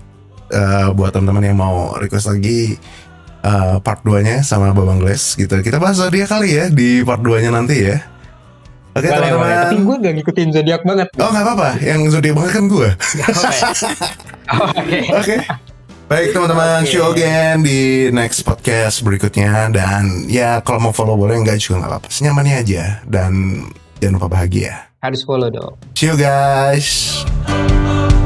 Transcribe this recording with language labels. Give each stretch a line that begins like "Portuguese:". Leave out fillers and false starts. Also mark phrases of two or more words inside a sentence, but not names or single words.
Indonesian: Buat teman-teman yang mau request lagi part 2-nya sama Babang Gles gitu, kita bahas zodiak kali ya di part 2-nya nanti ya. Oke teman-teman. Tapi gue gak ngikutin zodiak banget. Oh gak apa-apa, yang zodiak banget kan gue. Oke. Baik teman-teman,
English: see you again di next podcast berikutnya.
Indonesian: Dan ya kalau mau follow boleh, enggak juga gak apa-apa, senyamannya aja. Dan jangan lupa bahagia. Harus follow dong.
English: See you guys.